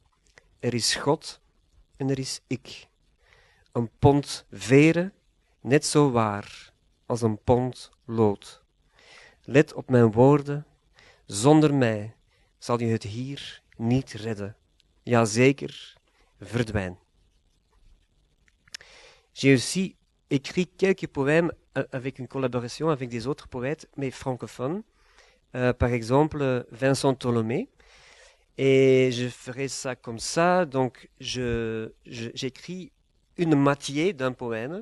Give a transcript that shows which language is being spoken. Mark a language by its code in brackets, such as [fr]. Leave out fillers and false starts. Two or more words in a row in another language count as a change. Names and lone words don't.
[nl] Er is God en er is ik. Een pond veren, net zo waar als een pond lood. Let op mijn woorden, zonder mij zal je het hier niet redden. Jazeker, verdwijn. [fr] J'ai aussi écrit quelques poèmes avec une collaboration avec des autres poètes, mais francophones. Par exemple, Vincent Tolomé. Et je ferai ça comme ça. Donc, j'écris une moitié d'un poème.